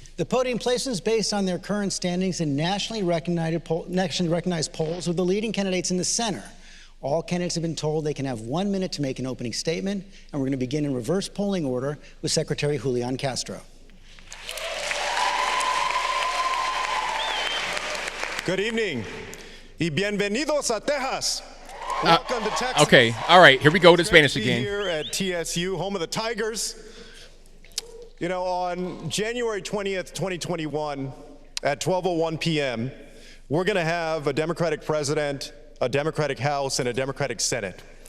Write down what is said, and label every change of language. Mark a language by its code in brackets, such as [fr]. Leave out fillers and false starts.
[en] The podium places based on their current standings in nationally recognized polls with the leading candidates in the center. All candidates have been told they can have 1 minute to make an opening statement, and we're going to begin in reverse polling order with Secretary Julian Castro. Good evening [es] y bienvenidos a Texas. [en] Welcome to Texas. Okay, all right, here we go to Spanish again. Here at TSU, home of the Tigers. You know, on January 20th, 2021, at 12:01 p.m., we're going to have a Democratic president, a Democratic House, and a Democratic Senate.